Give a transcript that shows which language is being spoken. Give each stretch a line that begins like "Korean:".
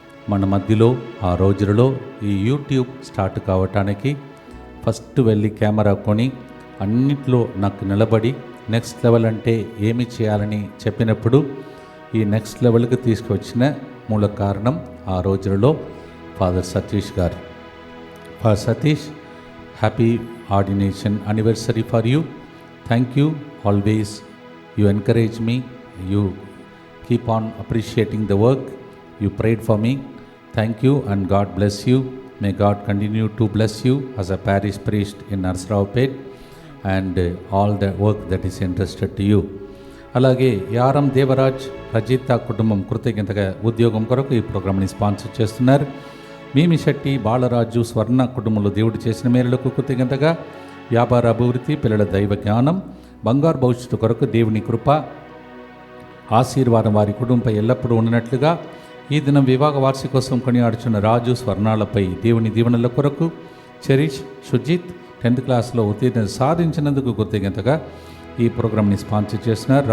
Telugu: మన మధ్యలో ఆ రోజులలో ఈ యూట్యూబ్ స్టార్ట్ కావటానికి ఫస్ట్ వెళ్ళి కెమెరా కొని అన్నిట్లో నాకు నిలబడి నెక్స్ట్ లెవెల్ అంటే ఏమి చేయాలని చెప్పినప్పుడు ఈ నెక్స్ట్ లెవెల్కి తీసుకువచ్చిన మూల కారణం ఆ రోజులలో ఫాదర్ సతీష్ గారు.
English: Father Satish, happy ordination anniversary for you. Thank you. Always you encourage me, you keep on appreciating the work, you prayed for me. Thank you and God bless you. May God continue to bless you as a parish priest in Narsaraopet and all the work that is entrusted to you.
Telugu: అలాగే యారం దేవరాజ్ రజిత కుటుంబం కృతజ్ఞతగా ఉద్యోగం కొరకు ఈ ప్రోగ్రామ్ని sponsor చేస్తున్నారు. మీమిశెట్టి బాలరాజు స్వర్ణ కుటుంబంలో దేవుడు చేసిన మేలులకు కృతజ్ఞతగా వ్యాపార అభివృద్ధి, పిల్లల దైవ జ్ఞానం, బంగారు భవిష్యత్తు కొరకు దేవుని కృప ఆశీర్వాదం వారి కుటుంబంపై ఎల్లప్పుడూ ఉన్నట్లుగా ఈ దినం వివాహ వార్షికోత్సవం కొనియాడుచున్న రాజు స్వర్ణాలపై దేవుని దీవెనల కొరకు చెరీష్ సుజిత్ 10th క్లాస్లో ఉత్తీర్ణత సాధించినందుకు కృతజ్ఞతగా ఈ ప్రోగ్రామ్ని స్పాన్సర్ చేస్తున్నారు.